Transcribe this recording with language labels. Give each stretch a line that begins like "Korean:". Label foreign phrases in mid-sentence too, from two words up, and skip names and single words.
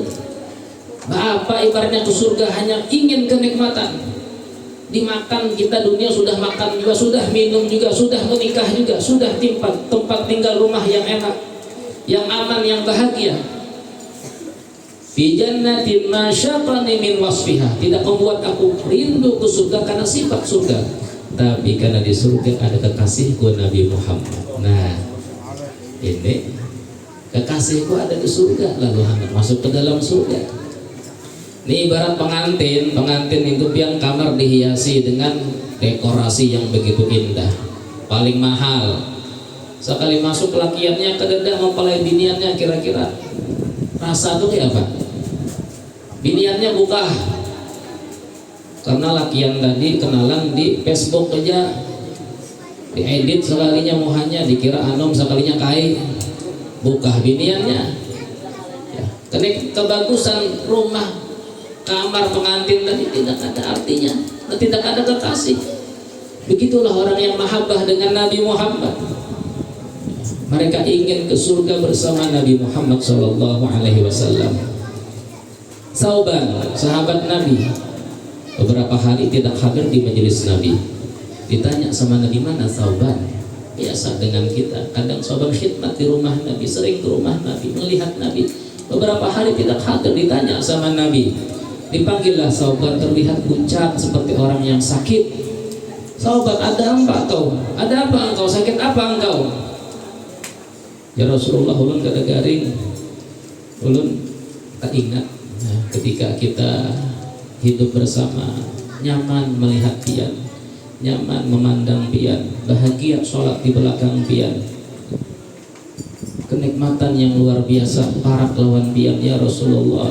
Indonesian: Apa ibaratnya ke surga hanya ingin kenikmatan. Dimakan kita dunia sudah makan juga, sudah minum juga, sudah menikah juga, sudah tempat tinggal rumah yang enak, yang aman, yang bahagia.
Arabic: Fi jannatin ma syaqani min wasfiha,
Indonesian: tidak membuat aku rindu ke surga karena sifat surga, tapi karena di surga ada kekasihku Nabi Muhammad. Nah, ini kekasihku ada di surga, lalu hendak masuk ke dalam surga. Ini ibarat pengantin itu yang kamar dihiasi dengan dekorasi yang begitu indah, paling mahal.
Banjar: Sekali masuk lakiannya kededah mempelai biniannya, kira-kira rasa tuh kayak apa? Biniannya buka karena lakian tadi kenalan di Facebook aja, diedit sekalinya muhanya, dikira anom sekalinya kai, buka biniannya ya.
Indonesian: Kebagusan rumah kamar pengantin tadi tidak ada artinya, tidak ada kekasih. Begitulah orang yang mahabbah dengan Nabi Muhammad. Mereka ingin ke surga bersama Nabi Muhammad SAW. Sauban, sahabat Nabi, beberapa hari tidak hadir di majelis Nabi. Ditanya sama Nabi, mana Sauban? Biasa dengan kita, kadang Sauban khidmat di rumah Nabi, sering ke rumah Nabi, melihat Nabi. Beberapa hari tidak hadir, ditanya sama Nabi. Dipanggillah Sauban, terlihat pucat seperti orang yang sakit. Sauban, ada apa kau? Ada apa engkau? Sakit apa engkau?
Arabic: Ya Rasulullah,
Banjar: ulun kada garing, ulun tak ingat. Nah, ketika kita hidup bersama, nyaman melihat pian, nyaman memandang pian, bahagia sholat di belakang pian, kenikmatan yang luar biasa, parak lawan pian
Arabic: ya Rasulullah.